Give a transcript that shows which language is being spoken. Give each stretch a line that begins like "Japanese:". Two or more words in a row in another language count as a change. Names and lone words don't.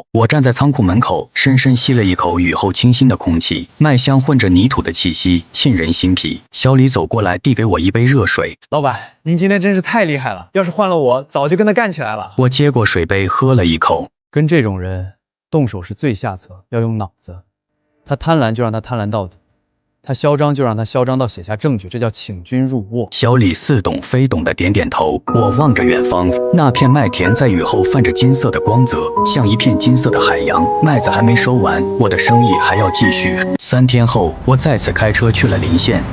Chinese: 我站在倉庫門口，深深吸了一口雨後清新的空氣，麥香混着泥土的氣息沁人心脾。小李走過來，遞給我一杯熱水。老板，您今天真是太厲害了，要是換了我，早就跟他干起来了。我接过水杯，喝了一口。跟这种人动手是最下策，要用腦子。他貪婪就讓他貪婪到底，他囂張就讓他囂張到寫下證據，這叫請君入甕。小李似懂非懂的點點頭。我望着遠方，那片麥田在雨後泛着金色的光澤，像一片金色的海洋。麥子還沒收完，我的生意還要繼續。3天後，我再次開車去了臨縣。